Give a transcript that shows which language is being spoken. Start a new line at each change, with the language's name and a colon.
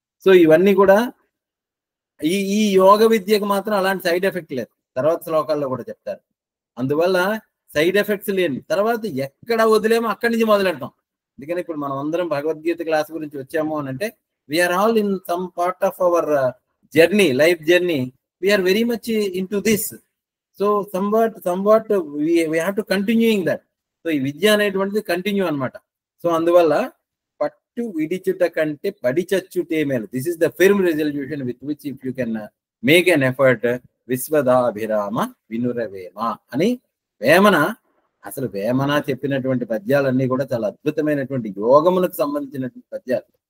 Telugu: So ఇవన్నీ కూడా ఈ యోగ విద్యకు మాత్రం అలాంటి సైడ్ ఎఫెక్ట్ లేదు. తర్వాత శ్లోకాల్లో కూడా చెప్తారు. అందువల్ల సైడ్ ఎఫెక్ట్స్ లేని తర్వాత ఎక్కడ వదిలేమో అక్కడి నుంచి మొదలెడతాం. అందుకని ఇప్పుడు మనం అందరం భగవద్గీత క్లాస్ గురించి వచ్చాము అని అంటే
English: We are all in some part of our journey, life journey. We are very much in to this. So somewhat we have to continuing that.
Telugu: So ఈ విద్య అనేటువంటిది కంటిన్యూ అనమాట. సో అందువల్ల పట్టు విడిచుట కంటే పడి చచ్చుటే మేలు.
English: this is the firm resolution with which if you can make an effort
Telugu: విశ్వదాభిరామ వినురవేమ అని వేమన. అసలు వేమన చెప్పినటువంటి పద్యాలన్నీ కూడా చాలా అద్భుతమైనటువంటి యోగములకు సంబంధించినటువంటి పద్యాలు.